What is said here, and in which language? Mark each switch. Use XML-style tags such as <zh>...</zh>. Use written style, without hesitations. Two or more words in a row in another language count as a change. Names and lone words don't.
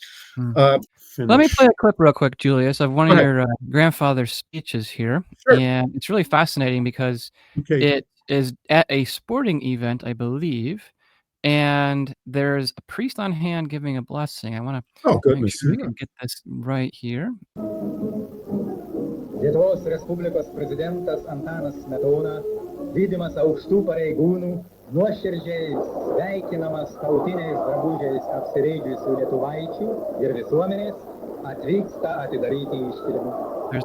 <en>Let me play a clip real quick, Julius, of one of your grandfather's speeches here. Sure. And it's really fascinating because it is at a sporting event, I believe. And there's a priest on hand giving a blessing. I want to make sure we can get this right here.</en> <lt>Lietuvos Respublikos prezidentas Antanas Smetona, lydimas aukštų pareigūnų, nuoširdžiai sveikinamas tautiniais drabužiais apsirėdžiusių lietuvaičių ir visuomenės, atvyksta atidaryti iškilmių.</lt>